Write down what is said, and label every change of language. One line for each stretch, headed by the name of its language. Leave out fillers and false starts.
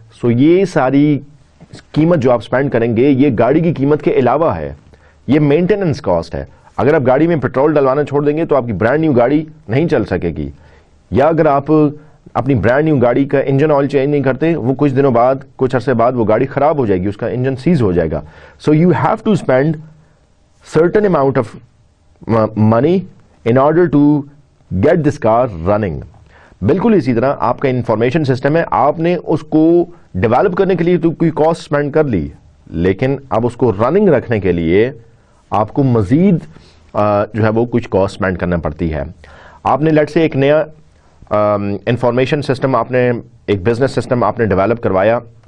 Urdu: سو یہ ساری قیمت جو آپ سپینڈ کریں گے یہ گاڑی کی قیمت کے علاوہ ہے، یہ مینٹیننس کاسٹ ہے. اگر آپ گاڑی میں پیٹرول ڈلوانا چھوڑ دیں گے تو آپ کی برانڈ نیو گاڑی نہیں چل سکے گی، یا اگر آپ اپنی برانڈ نیو گاڑی کا انجن آئل چینج نہیں کرتے وہ کچھ دنوں بعد کچھ عرصے بعد وہ گاڑی خراب ہو جائے گی، اس کا انجن سیز ہو جائے گا. So you have to spend
English: certain amount of money in order to get this car running.
Urdu: بالکل اسی طرح آپ کا انفارمیشن سسٹم ہے، آپ نے اس کو ڈیولپ کرنے کے لیے تو کوئی کاسٹ اسپینڈ کر لی، لیکن اب اس کو رننگ رکھنے کے لیے آپ کو مزید جو ہے وہ کچھ کاسٹ اسپینڈ کرنا پڑتی ہے. آپ نے لیٹ سے ایک نیا انفارمیشن سسٹم، آپ نے ایک بزنس سسٹم آپ نے ڈیولپ کروایا.